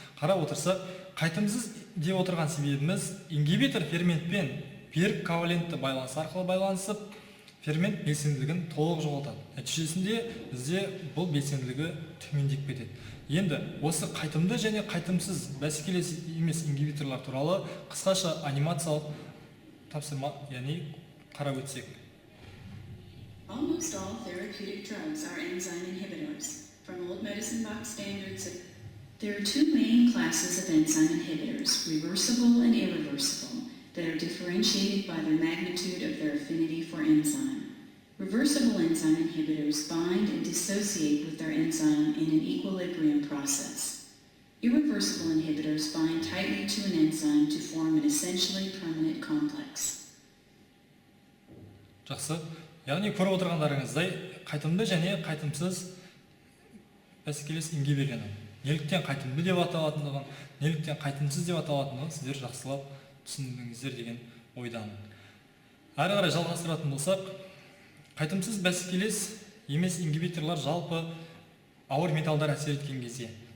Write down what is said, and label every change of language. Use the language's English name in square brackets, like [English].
[Kazakh] Қарап отырсақ, қайтымсыз деп отырған себебіміз ингибитор ферментпен берік ковалентті байланыс арқылы байланысып, фермент белсенділігін толық жоғалтады. Нәтижесінде бізде бұл белсенділігі төмендеп кетеді. Енді осы қайтымды және қайтымсыз бәсекелес емес ингибиторлар туралы қысқаша анимациялық тапсырма, яғни қарап өтсек. [English] Almost all therapeutic drugs are enzyme inhibitors. From old medicine box standards, there are two main classes of enzyme inhibitors, reversible and irreversible, that are differentiated by their magnitude of their affinity for enzyme. Reversible enzyme inhibitors bind and dissociate with their enzyme in an equilibrium process. Irreversible inhibitors bind tightly to an enzyme to form an essentially permanent complex. [Kazakh] Жақсы. Яғни көріп отырғандарыңыздай қайтымды және қайтымсыз бәсекелес ингибирлену. Неліктен қайтымды деп аталатындығын, неліктен қайтымсыз деп аталатындығын сіздер жақсылап түсіндіңіздер деген ойдамын. Ары қарай жалғастыратын болсақ, қайтымсыз бәсекелес емес ингибиторлар жалпы ауыр металдар әсер еткен кезде.